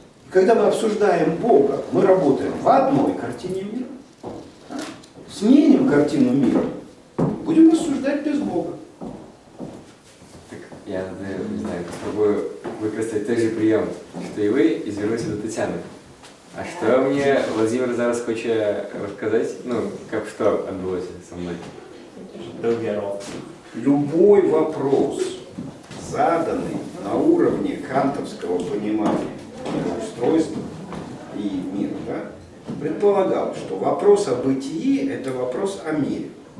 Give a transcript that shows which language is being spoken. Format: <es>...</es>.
<ru>когда мы обсуждаем Бога, мы работаем в одной картине мира. Сменим картину мира, будем рассуждать без Бога.</ru> <uk>Так, я не знаю, попробую використати той же прийом, що і ви, і звернуся до Тетяни.</uk> <ru>А что мне Владимир зараз хочет рассказать, ну, как что отбылось со мной? Любой вопрос, заданный на уровне кантовского понимания мироустройства и мира, да, предполагал, что вопрос о бытии – это вопрос о мире.</ru>